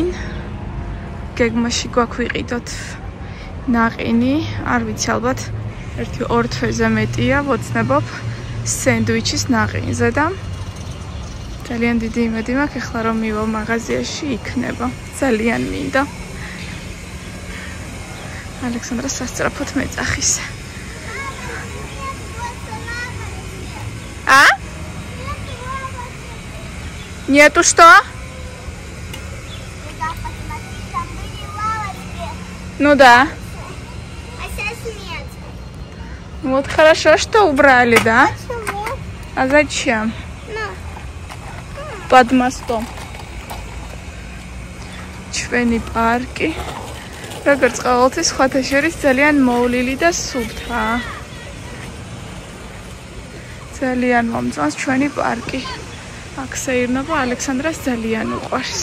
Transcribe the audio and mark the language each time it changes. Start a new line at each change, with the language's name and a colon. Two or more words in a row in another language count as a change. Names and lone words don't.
Georgian: გეგმაში გვაქვიყიდოთ ნაყინი, არ ვიცი ალბათ 1-2 თვეზე მეტია, ვოცნებობ სენდვიჩის ნაყინზე და ძალიან დიდი იმედი მაქვს ახლა რომ მივა მაღაზიაში იქნება. ძალიან მინდა. ალექსანდრა სასწრაფოდ მეწახის.
Russian: А? Нету что? Ну да. А сейчас нет. Вот хорошо, что убрали, да? Почему? А зачем? Ну. Под мостом.
Georgian: ჩვენი პარკი. როგორც ყოველთვის, სხვათა შორის ძალიან მოვლილი და სუფთაა. ძალიან მომწონს ჩვენი პარკი. აქ საერთოდ ალექსანდრას ძალიან უყვარს.